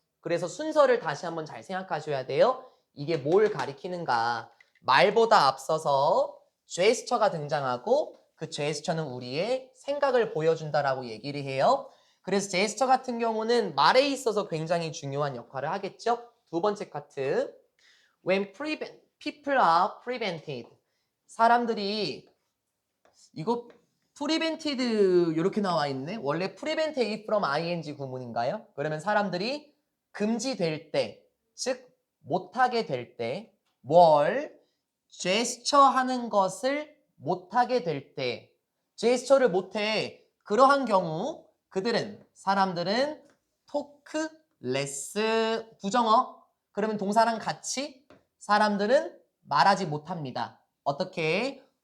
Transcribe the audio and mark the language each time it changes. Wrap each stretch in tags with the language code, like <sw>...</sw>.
<ko>그래서 순서를 다시 한번 잘 생각하셔야 돼요. 이게 뭘 가리키는가. 말보다 앞서서 제스처가 등장하고 그 제스처는 우리의 생각을 보여준다라고 얘기를 해요. 그래서 제스처 같은 경우는 말에 있어서 굉장히 중요한 역할을 하겠죠. 두 번째 카트.</ko> <en>When people are prevented.</en> <ko>사람들이 이거 prevented 이렇게 나와 있네. 원래 prevented from ing 구문인가요? 그러면 사람들이 금지될 때, 즉 못하게 될 때, 뭘 제스처 하는 것을 못하게 될 때, 제스처를 못해. 그러한 경우 사람들은 토크 레스 부정어 그러면 동사랑 같이 사람들은 말하지 못합니다. 어떻게?</ko>